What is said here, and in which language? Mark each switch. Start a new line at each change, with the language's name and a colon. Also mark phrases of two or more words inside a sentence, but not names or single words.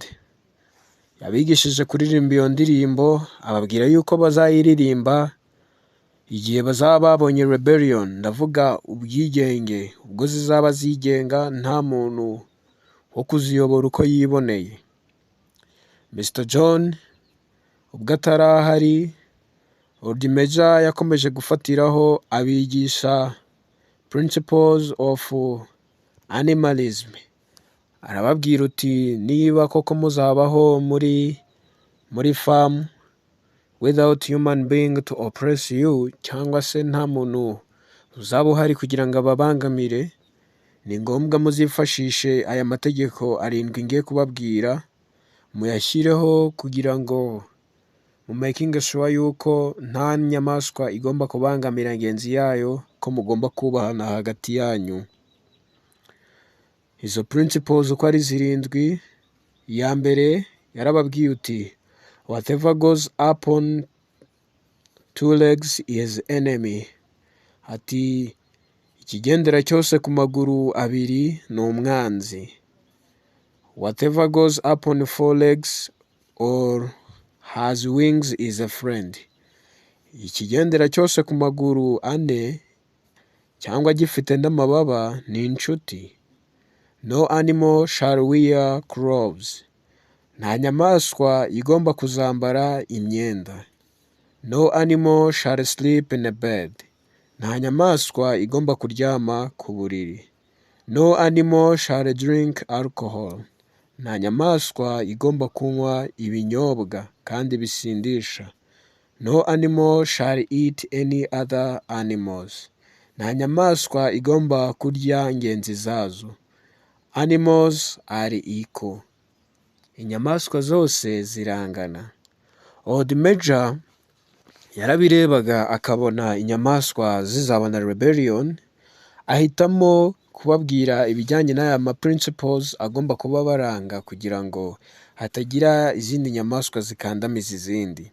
Kinyarwanda: Yabigishije kuririmba iyo ndirimbo, ababwira yuko bazayiririmba igihe bazaba babonye rebellion, ndavuga ubwigenge, ubwo zizaba zigenga nta muntu wo kuziyobora uko yiboneye. Mr John ubwo atarahari, Old Major yakomeje gufatiraho abigisha
English: principles of animalism.
Kinyarwanda: Arababwira uti niba koko muzabaho muri
English: farm without human being to oppress you,
Kinyarwanda: cyangwa se nta muntu uzaba uhari kugira ngo ababangamire, ni ngombwa muzifashishe aya mategeko 7 ngiye kubabwira, muyashyireho kugira ngo mu
English: making sure
Kinyarwanda: yuko nta nyamaswa igomba kubangamira ngenzi yayo, ko mugomba kubahana hagati yanyu. Izo principles uko ari 7, iya mbere yarababwiye uti
English: whatever goes up on 2 legs is enemy.
Kinyarwanda: Ati ikigendera cyose ku maguru 2 ni umwanzi.
English: Whatever goes up on 4 legs or has wings is a friend.
Kinyarwanda: Ikigendera cyose ku maguru 4 cyangwa gifite n'amababa ni inshuti.
English: No animal shall wear clothes.
Kinyarwanda: Nta nyamaswa igomba kuzambara imyenda.
English: No animal shall sleep in a bed.
Kinyarwanda: Nta nyamaswa igomba kuryama ku buriri.
English: No animal shall drink alcohol.
Kinyarwanda: Nta nyamaswa igomba kunywa ibinyobwa kandi bisindisha.
English: No animal shall eat any other animals.
Kinyarwanda: Nta nyamaswa igomba kurya ngenzi zazo.
English: Animals are equal.
Kinyarwanda: Inyamaswa zose zirangana. Old Major yarabirebaga akabona inyamaswa zizabona rebellion, ahitamo kubabwira ibijyanye n'aya ma principles agomba kuba baranga kugira ngo hatagira izindi nyamaswa zikandamiza izindi.